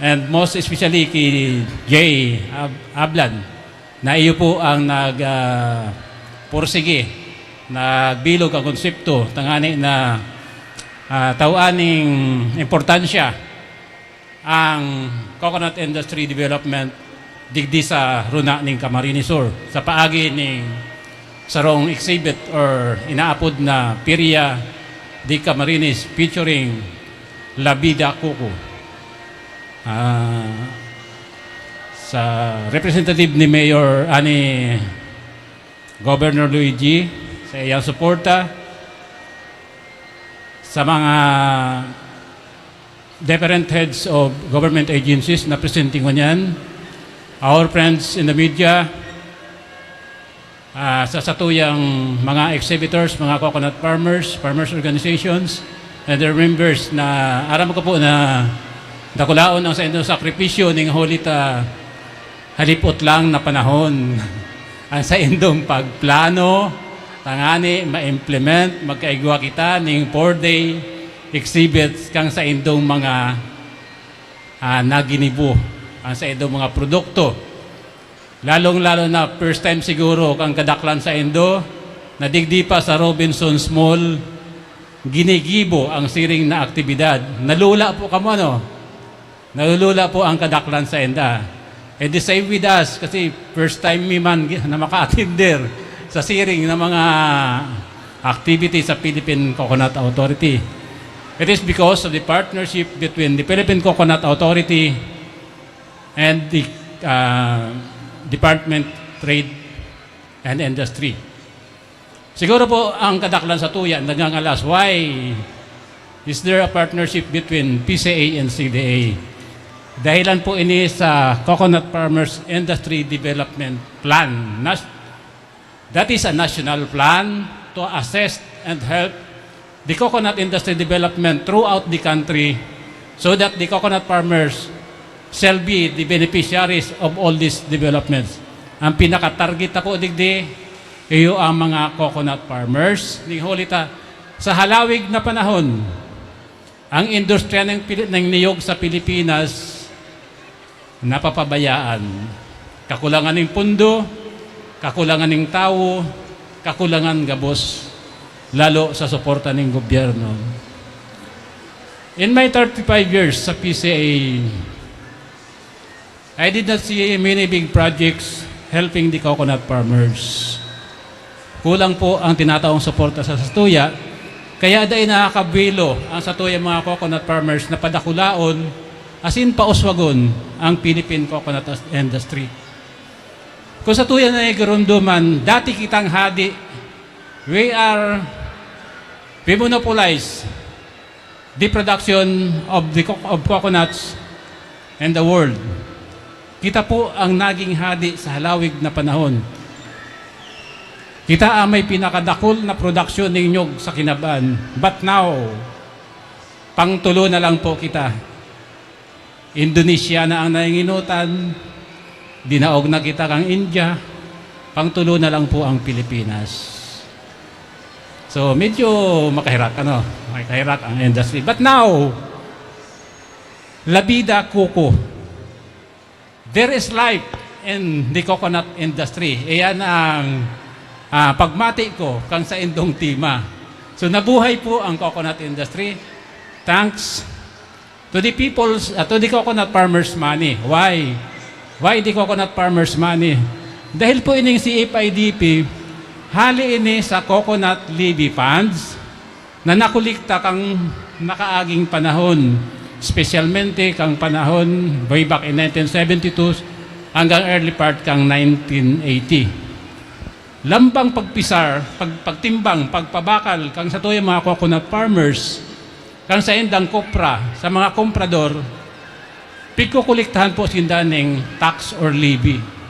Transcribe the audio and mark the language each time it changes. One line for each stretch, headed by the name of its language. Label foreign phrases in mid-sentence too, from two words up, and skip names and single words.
English: and most especially
Bikol: kay Jay Ablan na iyo po ang nagpursige, nagbilog ang konsepto tangani na tawaning importansya ang
English: coconut industry development
Bikol: digdi sa runa ning Camarines Sur sa paagi ning sarong exhibit or inaapod na Feria di Camarines featuring Lavida, Coco. Sa representative ni Mayor ani Governor Luigi sa iyang suporta, sa mga
English: different heads of government agencies
Bikol: na presenting ko niyan,
English: our friends in the media,
Bikol: sa satuyang mga exhibitors, mga
English: coconut farmers organizations, and their members
Bikol: na aram ko po na dakulaon ang sa inyong sakripisyo ning holita halipot lang na panahon ang sa indong pagplano tangani ma-implement magkaigwa kita ning 4-day exhibits kang sa indong mga naginibo ang sa indong mga produkto. Lalong-lalo na
English: first time
Bikol: siguro kang kadaklan sa Indo, na digdi pa sa Robinson's Mall, ginigibo ang siring na aktibidad. Nalula po kamo, no? Nalula po ang kadaklan sa Inda.
English: And the same with us,
Bikol: kasi
English: first time
Bikol: mi man na maka-attinder sa siring na mga activity sa Philippine Coconut Authority.
English: It is because of the partnership between the Philippine Coconut Authority and the Department Trade and Industry.
Bikol: Siguro po ang kadaklan sa tuya nagangalas,
English: why is there a partnership between PCA and CDA?
Bikol: Dahilan po ini sa Coconut Farmers Industry Development Plan.
English: That is a national plan to assess and help the coconut industry development throughout the country so that the coconut farmers shall be the beneficiaries of all these developments.
Bikol: Ang pinaka-target ako digdi, iyo ang mga
English: coconut farmers.
Bikol: Ning holita, sa halawig na panahon, ang industriya ng niyog sa Pilipinas napapabayaan. Kakulangan ng pundo, kakulangan ng tao, kakulangan gabos, lalo sa suporta ng gobyerno.
English: In my 35 years sa PCA, I did not see many big projects helping the coconut farmers.
Bikol: Kulang po ang tinataong suporta sa satuya, kaya dahil nakakabilo ang satuya mga
English: coconut farmers
Bikol: na padakulaon, asin pauswagon ang Philippine coconut industry. Kung satuya na igarunduman, dati kitang hadi,
English: we monopolize the production of coconuts in the world.
Bikol: Kita po ang naging hadi sa halawig na panahon. Kita ang may pinakadakol na produksyon ng nyog sa kinaban.
English: But now,
Bikol: pangtulo na lang po kita. Indonesia na ang nanginginutan, dinaog na kita kang India, pangtulo na lang po ang Pilipinas. So, medyo makahirak ang industry.
English: But now, Lavida, Coco, there is life in the coconut industry.
Bikol: Iyan ang pagmati ko kang sa indong tima. So nabuhay po ang
English: coconut industry thanks to the coconut farmers money. Why? Why the coconut farmers money?
Bikol: Dahil po ining CFIDP, hali ini sa
English: coconut levy funds
Bikol: na nakulikta kang nakaaging panahon. Specialmente kang panahon
English: way back in 1972
Bikol: hanggang
English: early part
Bikol: kang 1980. Lambang pagpisar, pagtimbang, pagpabakal kang sa tuyang mga coconut farmers, kang sa indang kopra, sa mga komprador, pikukuliktahan po sindaning tax or levy.